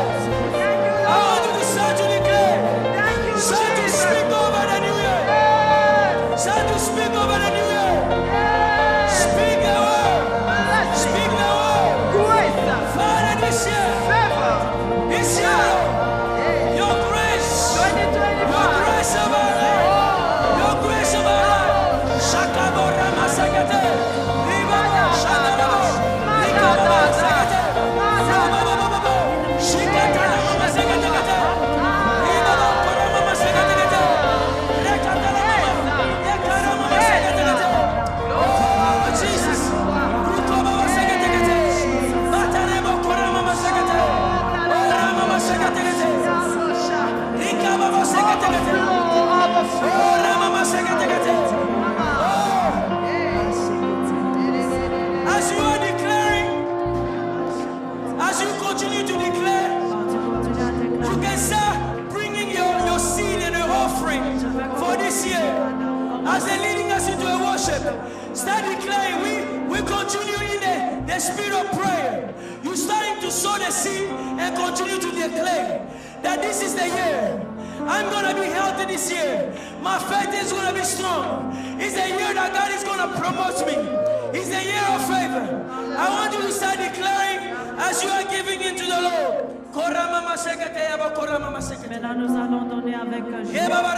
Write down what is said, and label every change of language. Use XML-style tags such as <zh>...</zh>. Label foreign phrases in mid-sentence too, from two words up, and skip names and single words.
<en>I want you to start to declare, start to speak over the new year, start to speak over the new year. Speak the word, speak the word. Father, this year, your grace of our life, your grace of our life. Shakabora Masakate, Ribaba, Shakarabo, Rikababa Sakate, Rababa, Shikatana Masakate, Ribaba, Korama Masakate, Rekatana Yakarama Masakate. Oh, Jesus, Rukoba Masakate, Batarebo Korama Masakate, Rama Masakate, Rikababa Masakate, Rama Masakate. As you are declaring, as you continue to declare, you can start bringing your seed and your offering for this year. As they're leading us into a worship, start declaring. We continue in the spirit of prayer. You're starting to sow the seed and continue to declare that this is the year. I'm going to be healthy this year. My faith is going to be strong. It's the year that God is going to promote me. It's the year of favor. I want you to start declaring as you are giving into the Lord.</en> <fr>Maintenant, nous allons donner avec joie.</fr>